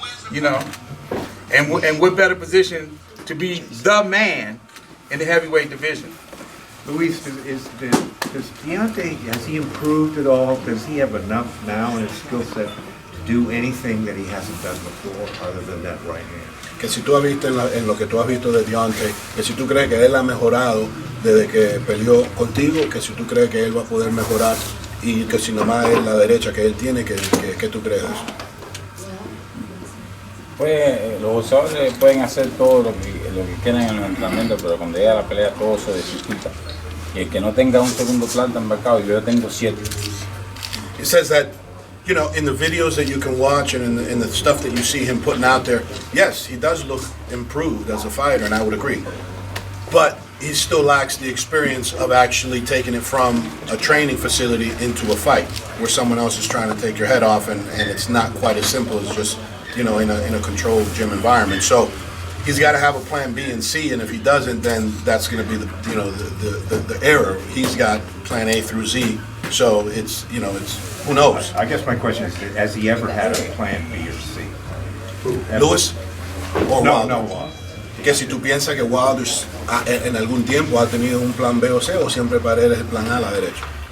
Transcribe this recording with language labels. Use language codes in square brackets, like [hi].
[en] You know, and what better position to be the man in the heavyweight division? Luis, does Deontay, has he improved at all? Does he have enough now in his skill set to do anything that he hasn't done before other than that right hand? [es] Que si tú has visto en lo que tú has visto de Deontay, que si tú crees que él ha mejorado desde que peleó contigo, que si tú crees que él va a poder mejorar y que si nomás es la derecha que él tiene, ¿qué tú crees de eso? Pues los boxeadores pueden hacer todo lo que quieran en el entrenamiento, pero cuando llega la pelea todo se dificulta. Y el que no tenga un segundo plan tan marcado, yo tengo 7. [en] He says that, you know, in the videos that you can watch and in the stuff that you see him putting out there, yes, he does look improved as a fighter, and I would agree. But he still lacks the experience of actually taking it from a training facility into a fight, where someone else is trying to take your head off, and it's not quite as simple as just, you know, in a controlled gym environment. So he's got to have a plan B and C, and if he doesn't, then that's going to be the error. He's got plan A through Z, so it's, you know, it's, who knows? I guess my question is, has he ever had a plan B or C? Luis or Wilder? No. [es] Que si tú piensas que Wilder en algún tiempo ha tenido un plan B o C, o siempre para él es el plan A a la derecha.